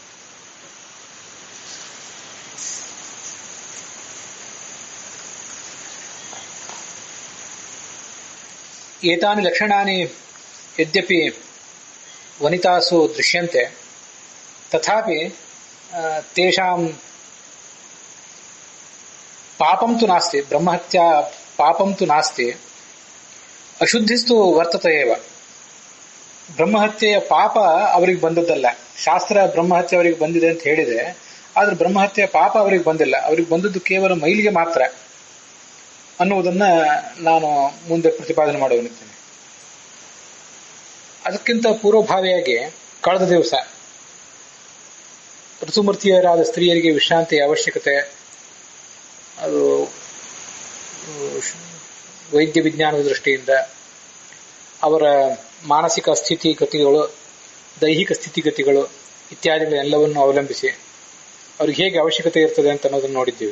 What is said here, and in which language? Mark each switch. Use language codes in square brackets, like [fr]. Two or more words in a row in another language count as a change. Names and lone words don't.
[sa] ಏತಾನಿ ಲಕ್ಷಣಾನಿ ಯದ್ಯಪಿ ವನಿತಾಸು ದೃಶ್ಯಂತೆ ತಥಾಪಿ ತೇಷಾಂ ಪಾಪಂ ತು ನಾಸ್ತಿ, ಬ್ರಹ್ಮಹತ್ಯಾ ಪಾಪಂ ತು ನಾಸ್ತಿ, ಅಶುದ್ಧಿಸ್ತು ವರ್ತತೆ ಏವ. [kn] ಬ್ರಹ್ಮಹತ್ಯೆಯ ಪಾಪ ಅವರಿಗೆ ಬಂದದ್ದಲ್ಲ. ಶಾಸ್ತ್ರ ಬ್ರಹ್ಮಹತ್ಯೆ ಅವರಿಗೆ ಬಂದಿದೆ ಅಂತ ಹೇಳಿದೆ, ಆದ್ರೆ ಬ್ರಹ್ಮಹತ್ಯೆಯ ಪಾಪ ಅವರಿಗೆ ಬಂದಿಲ್ಲ. ಅವರಿಗೆ ಬಂದದ್ದು ಕೇವಲ ಮೈಲಿಗೆ ಮಾತ್ರ ಅನ್ನುವುದನ್ನ ನಾನು ಮುಂದೆ ಪ್ರತಿಪಾದನೆ ಮಾಡುವನಿದ್ದೇನೆ. ಅದಕ್ಕಿಂತ ಪೂರ್ವಭಾವಿಯಾಗಿ ಕಳೆದ ದಿವಸ ಋತುಮೂರ್ತಿಯರಾದ ಸ್ತ್ರೀಯರಿಗೆ ವಿಶ್ರಾಂತಿಯ ಅವಶ್ಯಕತೆ, ಅದು ವೈದ್ಯ ವಿಜ್ಞಾನದ ದೃಷ್ಟಿಯಿಂದ ಅವರ ಮಾನಸಿಕ ಸ್ಥಿತಿಗತಿಗಳು, ದೈಹಿಕ ಸ್ಥಿತಿಗತಿಗಳು ಇತ್ಯಾದಿಗಳೆಲ್ಲವನ್ನು ಅವಲಂಬಿಸಿ ಅವ್ರಿಗೆ ಹೇಗೆ ಅವಶ್ಯಕತೆ ಇರ್ತದೆ ಅಂತ ಅನ್ನೋದನ್ನು ನೋಡಿದ್ದೀವಿ.